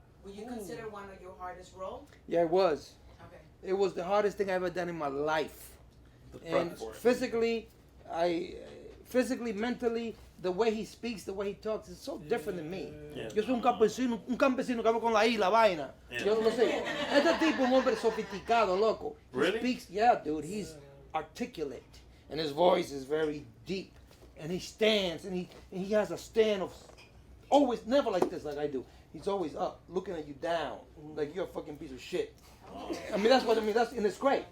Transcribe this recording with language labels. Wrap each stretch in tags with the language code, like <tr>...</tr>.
<en>Would you consider one of your hardest roles? Yeah, it was. Okay. It was the hardest thing I ever done in my life. And physically, mentally, the way he speaks, the way he talks, is so different than me. Yeah.</en> <es>Yo soy un campesino que hablo con la I, la vaina.</es> <en>Yeah.</en> <es>Yo lo sé. Este tipo es un hombre sofisticado, loco.</es> <en>He Really? speaks, yeah, dude. He's articulate, and his voice is very deep. And he stands, and he has a stand of always never like this, like I do. He's always up, looking at you down, like you're a fucking piece of shit. I mean, that's what I mean. And it's great.</en>